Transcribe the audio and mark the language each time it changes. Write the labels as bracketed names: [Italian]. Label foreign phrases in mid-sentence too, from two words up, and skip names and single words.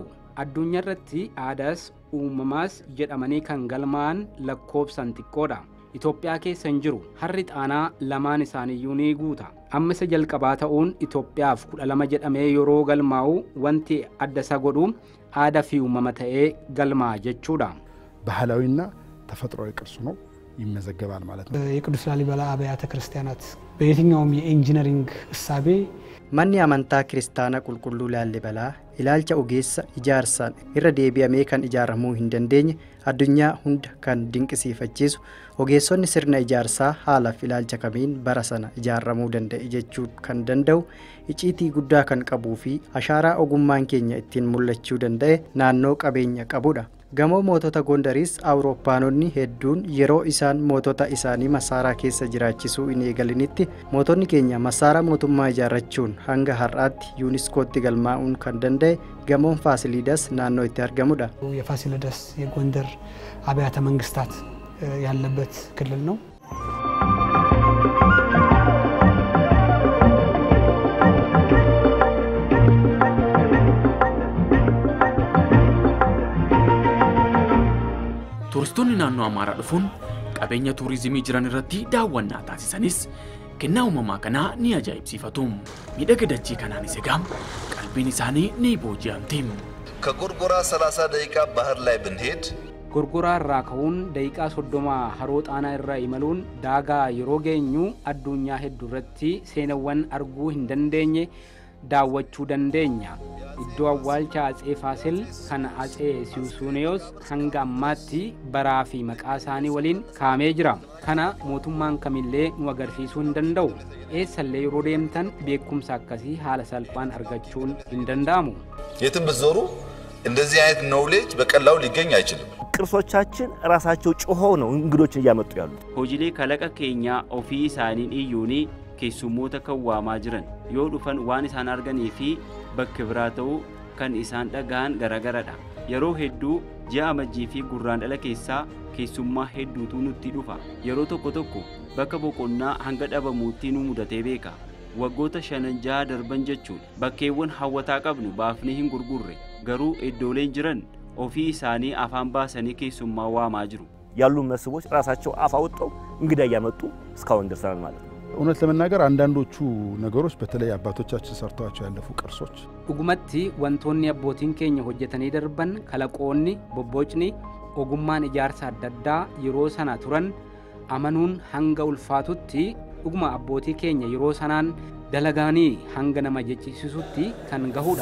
[Oromo] Addunyaa irratti aadaas uumamaas jedhamanii kan galmaan lakkoobsan xiqqoodha. Itoophiyaa keessa hin jiru. Harri xaanaa lamaan isaaniiyyuu ni guuta. Amma isa jalqabaa ta'uun Itoophiyaaf 12 jedhamee yeroo galmaa'u wanti adda isa godhu aadaa fi uumama ta'ee galmaa jechuudha. [Amharic] ባህላዊና ተፈጥሯዊ ቅርሱ ነው ይመዘገባል ማለት ነው። የቅዱስ ላሊበላ አብያተ ክርስቲያናት በየትኛውም የኢንጂነሪንግ እሳቤ [Oromo] Manni amantaa kiristaanaa qulqulluu Laallibalaa ilaalcha ogeessa ijaarsaan irra deebi'amee kan ijaaramuu hin dandeenye addunyaa hunda kan dinqisiifachiisu ogeessonni sirna ijaarsaa haalaaf ilaalcha kamiin bara sana ijaaramuu danda'e jechuu kan danda'u iciitii guddaa kan qabuu fi ashaaraa ogummaan keenya ittiin mul'achuu danda'e naannoo qabeenya qabudha. Gamoo mootota Gondariis Awurooppaanonni hedduun yeroo isaan mootota isaanii masaaraa keessa jiraachisuu hin eegalinitti mootonni keenya masaaraa mootummaa ijaarrachuun hanga har'aatti yuuniskootti galmaa'uun kan danda'e gamoon Faasiliidas naannoo itti argamudha. [Amharic] የፋሲለደስ የጎንደር አብያተ መንግስታት ያለበት ክልል ነው። [Oromo] Turistoonni naannoo Amaaraa dhufuun qabeenya tuurizimii jiran irratti daawwannaa taasisanis kennaa uumamaa kanaa ni ajaa'ibsiifatu. Miidhaga dachii kanaanis egaa qalbiin isaanii ni booji'amti. [Amharic] ከጎርጎራ 30 ደቂቃ ባህር ላይ ብንሄድ [Oromo] Gorgoraa irraa ka'uun daqiiqaa 30 haroo xaanaa irra imaluun daagaa yeroo geenyu addunyaa hedduu irratti seenawwan arguu hin dandeenye daawwachuu dandeenya. Iddoo awwaalcha Atsee Faasil kan Atsee Siwusuuniyoos hanga ammaatti baraa fi maqaa isaanii waliin kaamee jira. Kana mootummaan kamillee nu agarsiisuu hin danda'u. Eessallee yeroo deemtan beekumsa akkasii haala salphaan argachuun hin danda'amu. [Amharic] የትም ብትዞሩ እንደዚህ አይነት ኖሌጅ በቀላሉ ሊገኝ አይችልም። ቅርሶቻችን ራሳቸው ጮኸው ነው እንግዶችን እያመጡ ያሉት። [Oromo] hojiilee kalaqa keenyaa ofii isaaniin iyyuuni keessummoota kan waamaa jiran yoo dhufan waan isaan arganii fi bakka biraa ta'uu kan isaan dhaga'an garagaradha. Yeroo hedduu ji'a amajjii fi gurraandhala keessaa keessummaa hedduutu nutti dhufa. Yeroo tokko tokko bakka boqonnaa hanga dhabamuutti nu mudatee beeka. Waggoota 5 darban jechuun bakkeewwan hawwataa qabnu baafnee hin gurgurre garuu iddooleen jiran ofii isaanii afaan baasanii keessummaa waamaa jiru. [Amharic] ያሉ መስቦች ራሳቸው አፍ አውጥተው እንግዳ እያመጡ እስካሁን ደርሰናል ማለት ነው። እውነት ለመናገር አንዳንዶቹ ነገሮች በተለይ አባቶቻችን ሰርተዋቸው ያለፉ ቅርሶች [Oromo] dhugumatti wantoonni abbootiin keenya hojjetanii darban kalaqoonni bobbocni ogummaan ijaarsa adda addaa yeroo sana turan amanuun hanga ulfaatutti dhuguma abbootii keenya yeroo sanaan dalagaanii hanga nama jechisiisutti kan gahudha.